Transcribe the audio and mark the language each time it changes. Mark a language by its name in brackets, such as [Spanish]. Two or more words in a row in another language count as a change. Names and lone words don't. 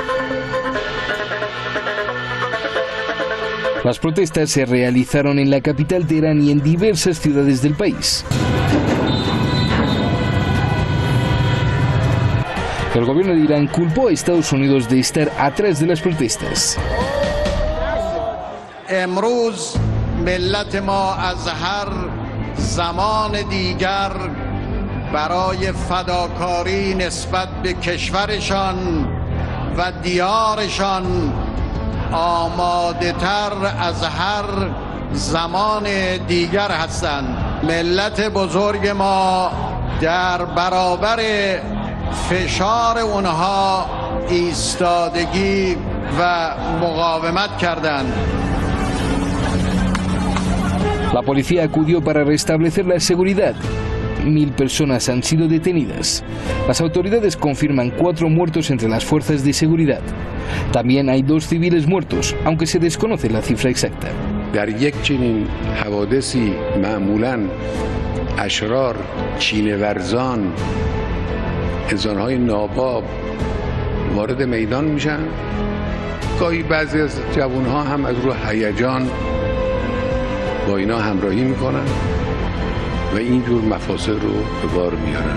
[Spanish] Las protestas se realizaron en la capital Teherán y en diversas ciudades del país. El gobierno de Irán culpó a Estados Unidos de estar atrás de las protestas. [Persian] امروز ملت ما از هر زمان دیگر برای فداکاری نسبت به کشورشان و دیارشان آماده تر از هر زمان دیگر هستند. ملت بزرگ ما در برابر فشار اونها ایستادگی و مقاومت کردند. [Spanish] La policía acudió para restablecer la seguridad. 1000 personas han sido detenidas. Las autoridades confirman 4 muertos entre las fuerzas de seguridad. También hay 2 civiles muertos, aunque se desconoce la cifra exacta. [Persian] در یک چنین حوادثی معمولاً اشرار، چینه‌ورزان، انسان‌های ناباب وارد میدان میشن. گاهی بعضی از جوان‌ها هم از رو هیجان با اینا همراهی میکنن و اینجور مفاسد رو به بار میارن.